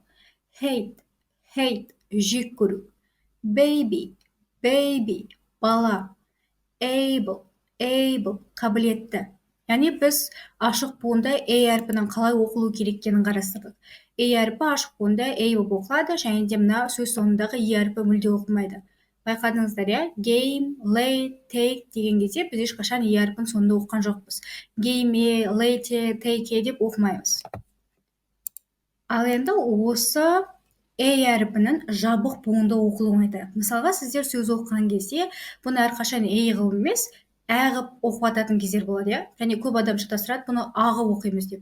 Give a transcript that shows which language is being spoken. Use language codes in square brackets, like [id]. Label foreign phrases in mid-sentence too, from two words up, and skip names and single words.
[kk] Hate, жек көру. Baby, бала. Able, қабілетті. Яғни біз ашық буында A әріпінің қалай оқылу кереккенін қарастырдық. A әріпі ашық буында A болып оқылады, және де мына сөз соңындағы E әріпі мүлде оқылмайды. Байқадыңыздар, [en] game, late, take [kk] деген кезде біз ешқашан E әріпін соңында оқыған жоқпыз. [en] Game, late, take [kk] деп оқымаймыз. Ал енді осы A әріпінің жабық буында оқылуын айтайық. Мысалға, сіздер сөз оқыған кезде бұны әрқашан A қылып емес, қылып оқып ататын кездер болады, және көп адам шатастырады, бұны ағы оқимыз деп.